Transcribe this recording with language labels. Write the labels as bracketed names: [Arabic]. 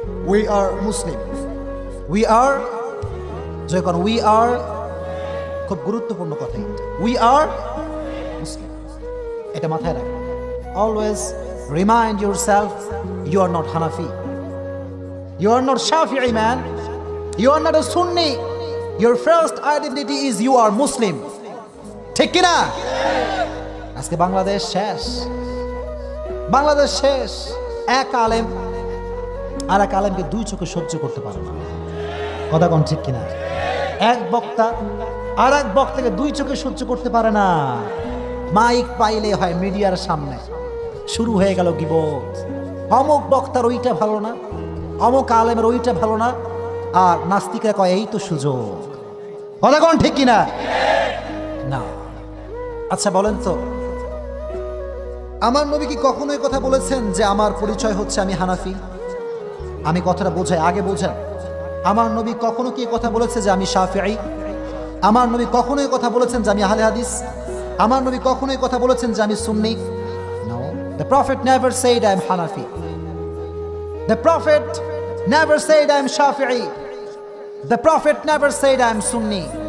[English] we are Muslim, we are, যখন we are, [Bangla] খুব গুরুত্বপূর্ণ কথা এটা, [English] We are Muslim. [Bangla] এটা মাথায় রাখবেন। [English] Always remind yourself, you are not Hanafi, you are not Shafi'i man, You are not a Sunni. Your first identity is you are Muslim. [Bangla] ঠিক কি না? আজকে বাংলাদেশ শেষ, বাংলাদেশ শেষ। এক আলেম আর এক আলেমকে দুই চোখে সহ্য করতে পারে না। কথা কোন ঠিক কিনা? এক বক্তা আর এক বক্তাকে দুই চোখে সহ্য করতে পারে না। মাইক পাইলে হয় মিডিয়ার সামনে শুরু হয়ে গেল গিবত। অমুক বক্তার ওইটা ভালো না, অমুক আলেমের ওইটা ভালো না, আর নাস্তিকরা কয় এই তো সুযোগ। কথা কোন ঠিক কিনা? না। আচ্ছা বলেন তো, আমার নবী কি কখনোই কথা বলেছেন যে আমার পরিচয় হচ্ছে আমি হানাফি? আমি কথাটা বোঝাই, আগে বোঝেন। আমার নবী কখনো কি কথা বলেছে যে আমি শাফিঈ? আমার নবী কখনোই কথা বলেছেন যে আমি আহলে হাদিস? আমার নবী কখনোই কথা বলেছেন যে আমি সুন্নি? [English] No. The Prophet never said I am Hanafi. The Prophet never said I am Shafi'i. The Prophet never said I am Sunni.